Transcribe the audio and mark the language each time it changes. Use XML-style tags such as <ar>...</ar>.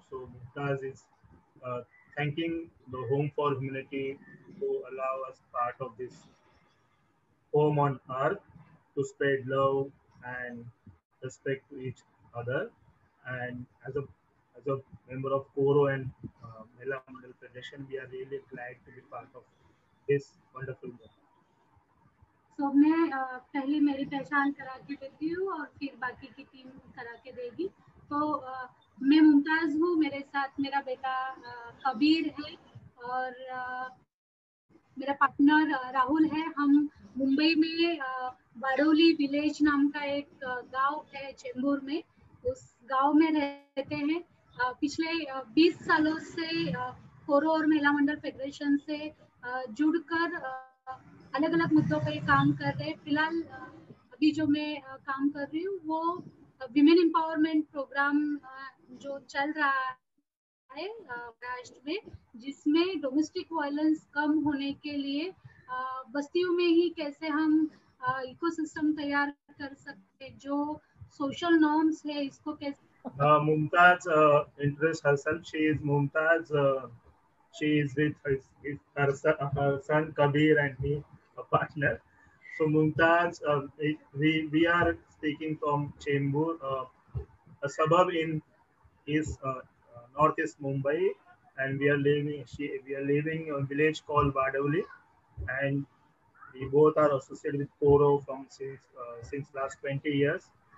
<en>So Mumtaz is thanking the Home for Humanity to allow us part of this home on earth to spread love and respect to each other. And as a member of Koro and Mela Mandal Federation, we are really glad to be part of this wonderful movement.</en> <hi>तो मैं पहले मेरी पहचान करा के देती हूँ और फिर बाकी की टीम करा के देगी। तो मैं मुमताज हूँ, मेरे साथ मेरा बेटा कबीर है और मेरा पार्टनर राहुल है। हम मुंबई में बारौली विलेज नाम का एक गांव है चेंबूर में, उस गांव में रहते हैं। पिछले 20 सालों से कोरो और महिला मंडल फेडरेशन से जुड़कर अलग अलग मुद्दों पर काम कर रहे हैं। फिलहाल अभी जो मैं काम कर रही हूँ वो विमेन एम्पावरमेंट प्रोग्राम जो चल रहा है महाराष्ट्र में, जिसमें डोमेस्टिक वायलेंस कम होने के लिए बस्तियों में ही कैसे हम इकोसिस्टम तैयार कर सकते हैं, जो सोशल नॉर्म्स है इसको कैसे।</hi> <en>Mumtaz introduced herself. She is Mumtaz. She is with her son Kabir and me, a partner. So Mumtaz, we are speaking from Chembur, a suburb in east northeast Mumbai, and we are living in a village called Badavli, and we both are associated with Koro from since last 20 years.</en>